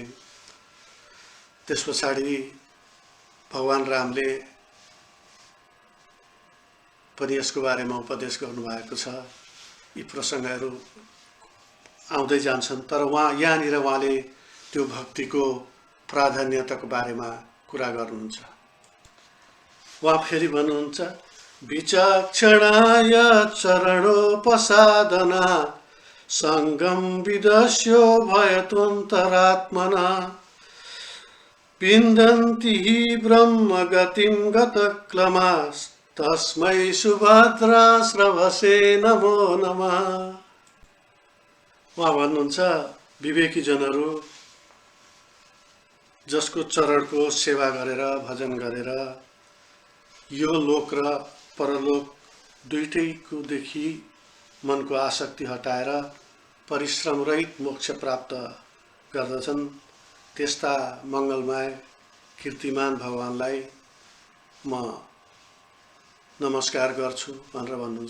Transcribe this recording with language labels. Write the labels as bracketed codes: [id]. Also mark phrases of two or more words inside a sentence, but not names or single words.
[ne] त्यस पछाडि भगवान रामले पनि यसको बारेमा उपदेश गर्नुभएको छ। यी प्रसङ्गहरू आउँदै जान्छन्, तर यहाँनिर उहाँले त्यो भक्तिको प्राधान्यताको बारेमा कुरा गर्नुहुन्छ। उहाँ फेरि भन्नुहुन्छ [sa] विचक्षणाय चरणोपसादना सङ्गम विदस्यो भयतुन्तरात्मना विन्दन्ति हि ब्रह्मगतिं गतक्लमास् तस्मै सुभद्रा श्रवसे नमो नमः। [ne] उहाँ भन्नुहुन्छ विवेकी जनहरू जसको चरणको सेवा गरेर, भजन गरेर यो लोक र परलोक दुईटैकोदेखि मनको आसक्ति हटाएर परिश्रम रहित मोक्ष प्राप्त गर्दछन्, त्यस्ता मङ्गलमय कीर्तिमान भगवानलाई म नमस्कार गर्छु भनेर भन्नुहुन्छ।